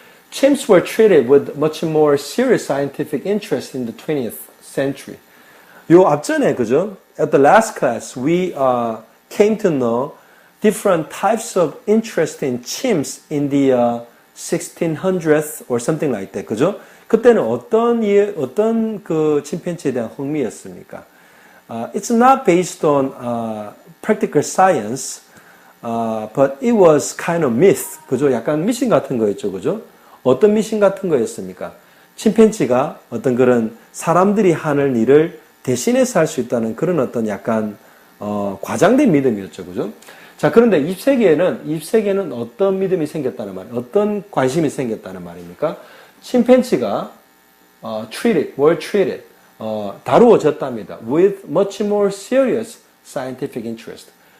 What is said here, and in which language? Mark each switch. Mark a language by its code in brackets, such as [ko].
[en] Chimps were treated with much more serious scientific interest in the 20th century. [ko] 요 앞전에, 그죠? [en] At the last class, we came to know different types of interest in chimps in the 1600s or something like that, [ko] 그죠? 그때는 어떤 그 침팬지에 대한 흥미였습니까? [en] It's not based on practical science, but it was kind of myth, [ko] 그죠? 약간 미신 같은 거였죠, 그죠? 어떤 미신 같은 거였습니까? 침팬지가 어떤 그런 사람들이 하는 일을 대신해서 할 수 있다는 그런 어떤 약간 과장된 믿음이었죠, 그죠? 자, 그런데 20세기에는 어떤 믿음이 생겼다는 말, 어떤 관심이 생겼다는 말입니까? 침팬지가 [en] were treated, [ko] 다루어졌답니다. [en] With much more serious scientific interest.